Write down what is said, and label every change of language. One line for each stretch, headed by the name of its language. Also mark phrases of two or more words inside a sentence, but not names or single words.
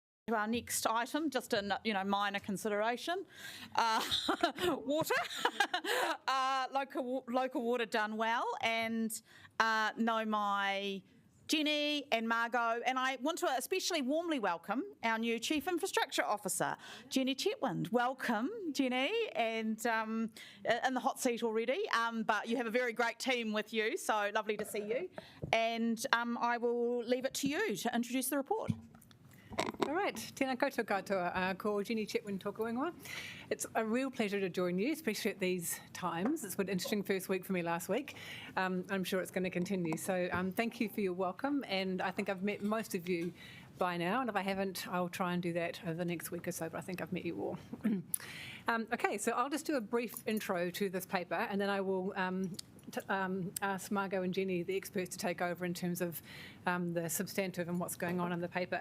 English: to our next item, just a minor consideration. Water, local water done well, and know my Jenny and Margot, and I want to especially warmly welcome our new Chief Infrastructure Officer, Jenny Chetwynd. Welcome, Jenny, and in the hot seat already, but you have a very great team with you, so lovely to see you. And I will leave it to you to introduce the report. All right,
Māori: tēnā koutou katoa, ko Jenny Chetwynd tōku ingoa.
English: It's a real pleasure to join you, especially at these times. It's been an interesting first week for me last week. I'm sure it's going to continue. So thank you for your welcome, and I think I've met most of you by now, and if I haven't, I'll try and do that over the next week or so, but I think I've met you all. Okay, so I'll just do a brief intro to this paper, and then I will ask Margot and Jenny, the experts, to take over in terms of the substantive and what's going on in the paper.